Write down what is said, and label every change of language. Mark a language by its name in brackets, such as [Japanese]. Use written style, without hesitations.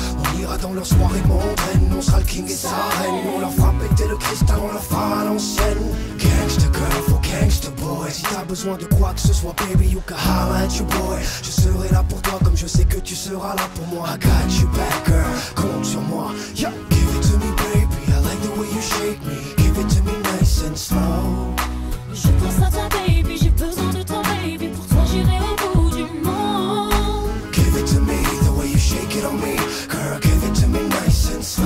[French] On ira dans leurs soirées mondaines. On sera le king et sa reine. On leur fera péter le cristal, on leur fera à l'ancienne. [English] Gangsta girl for gangsta boy. [French] Si t'as besoin de quoi que ce soit, [English] baby, you can holla at your boy. [French] Je serai là pour toi comme je sais que tu seras là pour moi. [English] I got you back, girl, [French] compte sur moi. Yeah. [English] Give it to me, baby, I like the way you shake me. Give it to me nice and slow. [French] Je pense à toi, baby, j'ai besoin de toi, baby. Pour toi, j'irai au bout du monde. [English] Give it to me, the way you shake it on me. Girl, give it to me nice and slow.